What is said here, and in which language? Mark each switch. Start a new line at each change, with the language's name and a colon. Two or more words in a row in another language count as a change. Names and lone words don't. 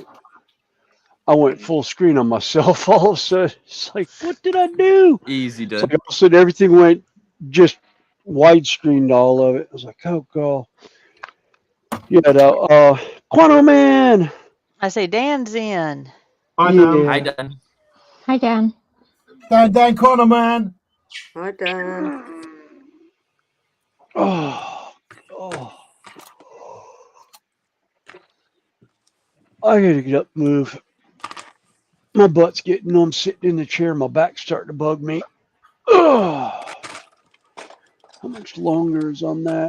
English: I went full screen on myself all of a sudden. It's like, what did I do? Easy It's done. like all of a sudden everything went just widescreened all of it. I was like, oh, God. Yeah, no, Quantum Man. I say Dan's in. Hi, Dan. Hi, Dan. Hi, Dan. Dan Corner Man. Hi, Dan. Oh. I gotta get up and move. My butt's getting numb sitting in the chair. My back's starting to bug me. Oh. How much longer is on that?